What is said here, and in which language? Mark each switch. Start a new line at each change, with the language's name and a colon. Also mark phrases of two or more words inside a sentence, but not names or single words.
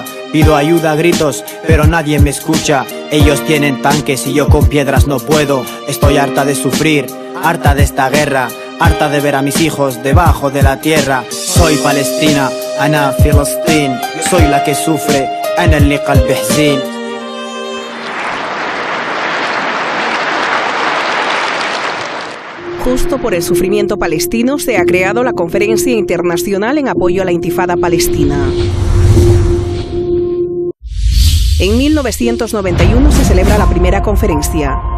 Spanish: Pido ayuda a gritos, pero nadie me escucha. Ellos tienen tanques y yo con piedras no puedo. Estoy harta de sufrir, harta de esta guerra, harta de ver a mis hijos debajo de la tierra. Soy Palestina,
Arabic: أنا فلسطين.
Spanish: Soy la que sufre,
Arabic: أنا اللي قلبي حزين.
Spanish: Justo por el sufrimiento palestino se ha creado la Conferencia Internacional en apoyo a la Intifada Palestina. En 1991 se celebra la primera conferencia.